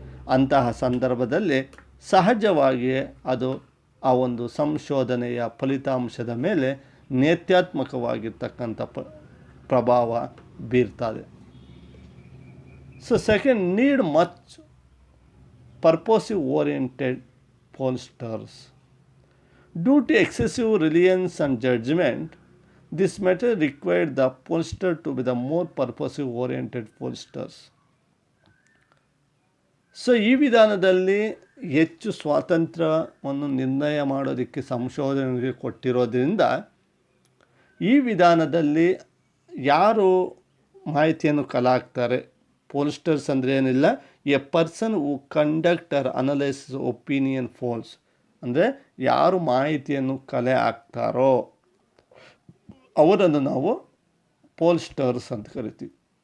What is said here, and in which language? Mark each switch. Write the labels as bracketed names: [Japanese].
[Kannada] ಅಂತಹ ಸಂದರ್ಭದಲ್ಲಿ ಸಹಜವಾಗಿಯೇ ಅದು ಆ ಒಂದು ಸಂಶೋಧನೆಯ ಫಲಿತಾಂಶದ ಮೇಲೆ ನೇತ್ಯಾತ್ಮಕವಾಗಿರ್ತಕ್ಕಂಥ ಪ್ರಭಾವ ಬೀರ್ತದೆ. [English] So second, need much purposive oriented pollsters. Due to excessive reliance on judgment, this matter required the pollster to be the more purposive oriented pollsters. [Kannada] So ಈ ವಿಧಾನದಲ್ಲಿ ಹೆಚ್ಚು ಸ್ವಾತಂತ್ರ್ಯವನ್ನು ನಿರ್ಣಯ ಮಾಡೋದಕ್ಕೆ ಸಂಶೋಧನೆಗೆ ಕೊಟ್ಟಿರೋದ್ರಿಂದ ಈ ವಿಧಾನದಲ್ಲಿ ಯಾರು ಮಾಹಿತಿಯನ್ನು ಕಲೆ ಪೋಲ್ಸ್ಟರ್ಸ್ ಅಂದರೆ ಏನಿಲ್ಲ, [English] a person who conduct or analyse opinion polls, [Kannada] ಅಂದರೆ ಯಾರು ಮಾಹಿತಿಯನ್ನು ಕಲೆ ಹಾಕ್ತಾರೋ ಅವರನ್ನು ನಾವು ಪೋಲ್ಸ್ಟರ್ಸ್ ಅಂತ ಕರಿತೀವಿ.